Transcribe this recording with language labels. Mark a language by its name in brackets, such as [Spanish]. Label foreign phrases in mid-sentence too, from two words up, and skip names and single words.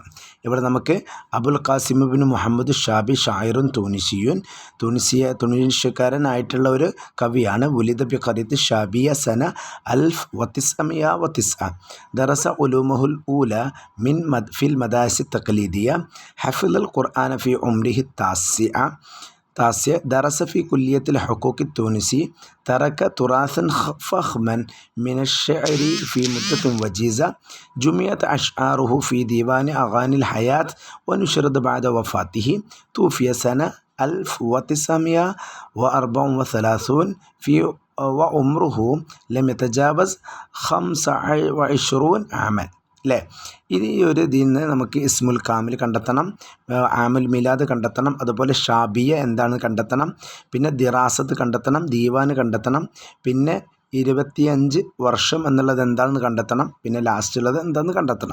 [Malayalam] ഇവിടെ നമുക്ക് അബുൽ ഖാസിം ഇബ്നു മുഹമ്മദ് ഷാബി ഷായിറുൻ തുനീഷ്യക്കാരനായിട്ടുള്ള ഒരു കവിയാണ്. [Arabic] ولد بقرية الشابية سنة 1909. درس علومه الأولى في المدارس التقليدية. حفظ القرآن في عمره التاسع. درس في كلية الحقوق التونسي. ترك تراثا فخما من الشعر في مدة وجيزة. جمعت أشعاره في ديوان أغاني الحياة ونشرت بعد وفاته. توفي سنة 1934 وعمره لم يتجاوز 25 عاما. [Malayalam] അല്ലേ? ഇത് ഈ ഒരു ഇതിൽ നിന്ന് നമുക്ക് [Arabic] الاسم الكامل [Malayalam] കണ്ടെത്തണം, [Arabic] عام الميلاد [Malayalam] കണ്ടെത്തണം, അതുപോലെ ഷാബിയ എന്താണെന്ന് കണ്ടെത്തണം, പിന്നെ ദിറാസത്ത് കണ്ടെത്തണം, ദീവാന് കണ്ടെത്തണം, പിന്നെ 25 വർഷം എന്നുള്ളത് എന്താണെന്ന് കണ്ടെത്തണം, പിന്നെ ലാസ്റ്റുള്ളത് എന്താണെന്ന് കണ്ടെത്തണം.